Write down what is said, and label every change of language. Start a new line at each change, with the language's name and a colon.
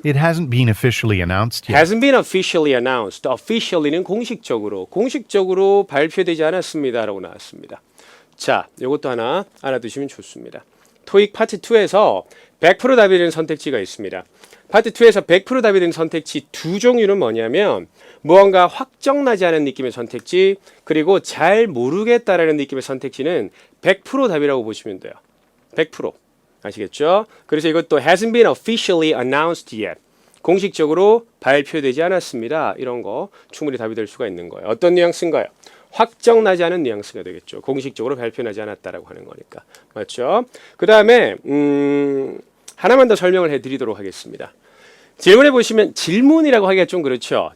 English: It hasn't been officially announced yet. Hasn't been officially announced.
Korean: Officially는 공식적으로 발표되지 않았습니다라고 나왔습니다. 자, 이것도 하나 알아두시면 좋습니다. 토익 파트 2에서 100% 답이 되는 선택지가 있습니다. 파트 2에서 100% 답이 되는 선택지 두 종류는 뭐냐면 무언가 확정나지 않은 느낌의 선택지 그리고 잘 모르겠다라는 느낌의 선택지는 100% 답이라고 보시면 돼요. 100%. 아시겠죠? 그래서 이것도
English: hasn't been officially announced yet.
Korean: 공식적으로 발표되지 않았습니다. 이런 거 충분히 답이 될 수가 있는 거예요. 어떤 뉘앙스인가요? 확정나지 않은 뉘앙스가 되겠죠. 공식적으로 발표나지 않았다라고 하는 거니까. 맞죠? 그 다음에 하나만 더 설명을 해드리도록 하겠습니다. 질문해 보시면 질문이라고 하기가 좀 그렇죠.